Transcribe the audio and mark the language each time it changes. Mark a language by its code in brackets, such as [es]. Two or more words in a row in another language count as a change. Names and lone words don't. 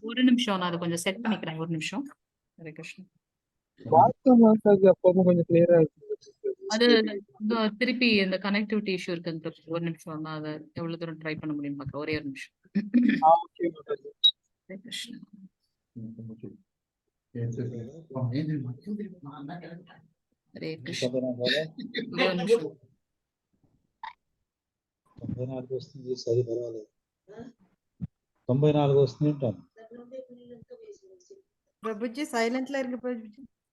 [ta] ஒரு நிமிஷம், நான் அதை கொஞ்சம் செட் பண்ணிக்கிறேன். ஒரு நிமிஷம். ஹரே கிருஷ்ணா. அப்பவும் கொஞ்சம் கிளியரா இருக்கு. அது திருப்பி இந்த கனெக்டிவிட்டி இஷ்யூ இருக்கு. ஒரு நிமிஷம், நான் அதை எவ்வளவு தூரம் ட்ரை பண்ண முடியும்னு பார்க்க. ஒரே ஒரு நிமிஷம். ஹரே கிருஷ்ணா. [te] హరే కృష్ణ. 94 వస్తుంది. సరి పర్వాలేదు. 94 వస్తుంది ఉంటాను. [ta] பிரபுஜி சைலண்ட்ல இருக்கு பிரபுஜி.